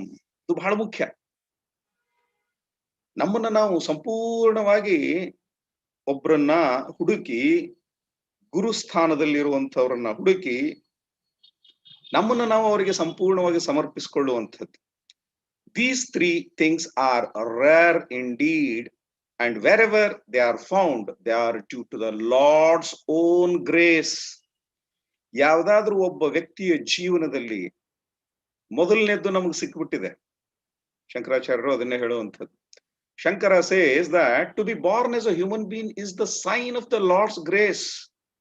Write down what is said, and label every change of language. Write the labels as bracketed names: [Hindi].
[Kannada] ಇದು ಬಹಳ ಮುಖ್ಯ. ನಮ್ಮನ್ನ ನಾವು ಸಂಪೂರ್ಣವಾಗಿ ಒಬ್ಬರನ್ನ ಹುಡುಕಿ, ಗುರುಸ್ಥಾನದಲ್ಲಿರುವಂತವ್ರನ್ನ ಹುಡುಕಿ ನಮ್ಮನ್ನ ನಾವು ಅವರಿಗೆ ಸಂಪೂರ್ಣವಾಗಿ ಸಮರ್ಪಿಸಿಕೊಳ್ಳುವಂಥದ್ದು. [English] These three things are rare indeed, and wherever they are found, they are due to the Lord's own grace. [Kannada] ಯಾವುದಾದ್ರೂ ಒಬ್ಬ ವ್ಯಕ್ತಿಯ ಜೀವನದಲ್ಲಿ ಮೊದಲನೇದ್ದು ನಮಗೆ ಸಿಕ್ಬಿಟ್ಟಿದೆ. ಶಂಕರಾಚಾರ್ಯರು ಅದನ್ನೇ ಹೇಳುವಂಥದ್ದು. [English] Shankara says that to be born as a human being is the sign of the Lord's grace.